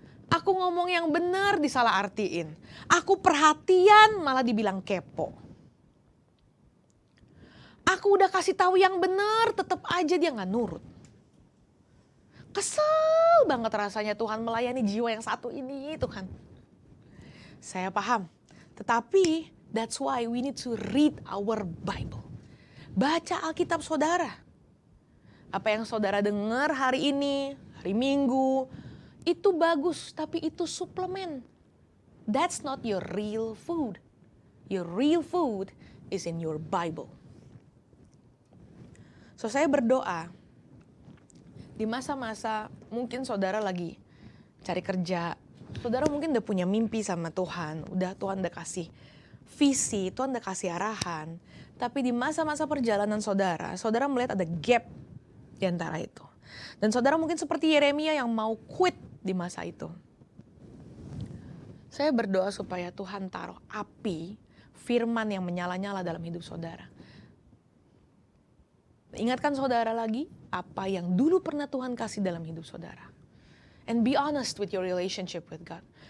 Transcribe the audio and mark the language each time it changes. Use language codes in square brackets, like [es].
[id] Aku ngomong yang benar disalah artiin. Aku perhatian malah dibilang kepo. Aku udah kasih tahu yang benar, tetap aja dia nggak nurut. Kesel banget rasanya Tuhan melayani jiwa yang satu ini Tuhan. Saya paham, tetapi [en] that's why we need to read our Bible. [id] Baca Alkitab saudara. Apa yang saudara dengar hari ini, hari Minggu, itu bagus, tapi itu suplemen. [en] That's not your real food. Your real food is in your Bible. [id] So saya berdoa, di masa-masa mungkin saudara lagi cari kerja, saudara mungkin udah punya mimpi sama Tuhan, Tuhan udah kasih visi, Tuhan udah kasih arahan. Tapi di masa-masa perjalanan saudara melihat ada gap di antara itu. Dan saudara mungkin seperti Yeremia yang mau quit di masa itu. Saya berdoa supaya Tuhan taruh api, firman yang menyala-nyala dalam hidup saudara. Ingatkan saudara lagi apa yang dulu pernah Tuhan kasih dalam hidup saudara. [en] And be honest with your relationship with God.